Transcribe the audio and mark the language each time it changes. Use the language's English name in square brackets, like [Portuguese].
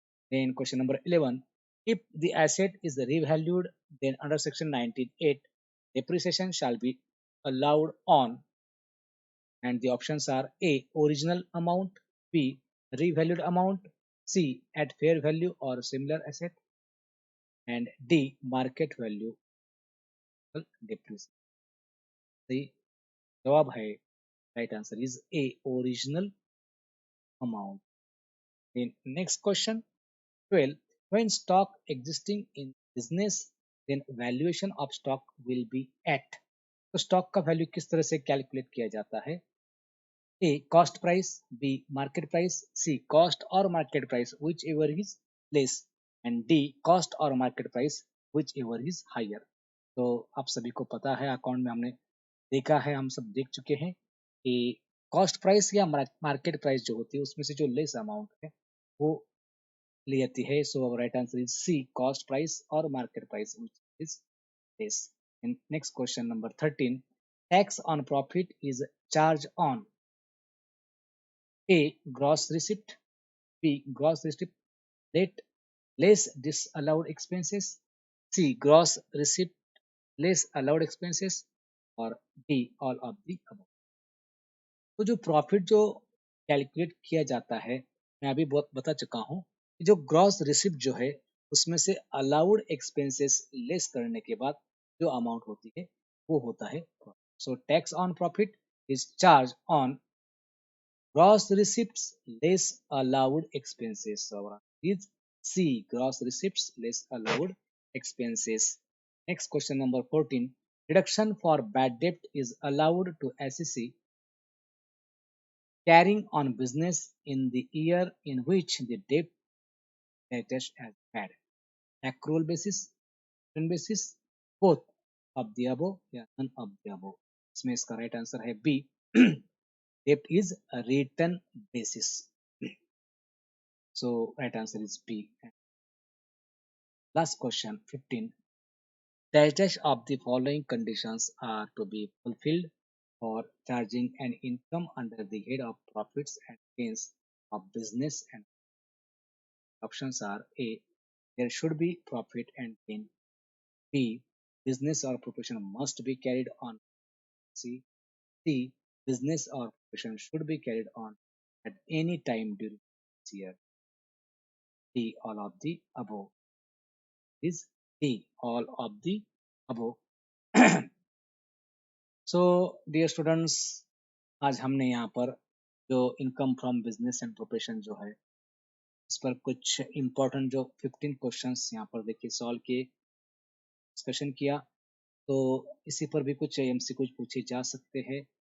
[English] Then question number 11, if the asset is revalued, then under section 19(8) depreciation shall be allowed on, and the options are A original amount, B revalued amount, C at fair value or similar asset, and D market value depreciation. [Hindi] सही जवाब है, [English] right answer is A original amount. Then next question 12, when stock existing in business, then valuation of stock will be at, [Hindi] तो stock का value किस तरह से calculate किया जाता है, [English] A cost price, B market price, C cost और market price whichever is less, and D cost और market price whichever is higher. [Hindi] तो आप सभी को पता है, अकाउंट में हमने देखा है, हम सब देख चुके हैं कि कॉस्ट प्राइस या मार्केट प्राइस जो होती है उसमें से जो लेस अमाउंट है वो ली जाती है। [English] So right answer is C cost price और market price which is less. Next question number 13, tax on profit is charge on A gross receipt, B gross receipt rate less disallowed expenses, C gross receipt less allowed expenses, और D all of the above। [Hindi] तो जो profit जो calculate किया जाता है, मैं अभी बहुत बता चुका हूँ कि जो ग्रॉस रिसिप्ट जो है उसमें से अलाउड एक्सपेंसेस लेस करने के बाद जो अमाउंट होती है वो होता है profit. [English] So tax on profit is charge on gross receipts less allowed expenses. So our answer is C gross receipts less allowed expenses. Next question number 14, deduction for bad debt is allowed to SEC carrying on business in the year in which the debt is as bad, accrual basis, return basis, both of the above या none of the above। [Hindi] इसमें इसका right answer है B [English] debt is a return basis। So right answer is B। Last question 15, dash dash of the following conditions are to be fulfilled for charging an income under the head of profits and gains of business, and options are A there should be profit and gain, B business or profession must be carried on, C business or profession should be carried on at any time during this year, D all of the above is D all of the above। [Hindi] So dear students, आज हमने यहाँ पर जो income from business and profession जो है इस पर कुछ इम्पोर्टेंट जो 15 क्वेश्चंस यहाँ पर देखिए सॉल्व किए, डिस्कशन किया। तो इसी पर भी कुछ एमसीक्यू पूछे जा सकते हैं।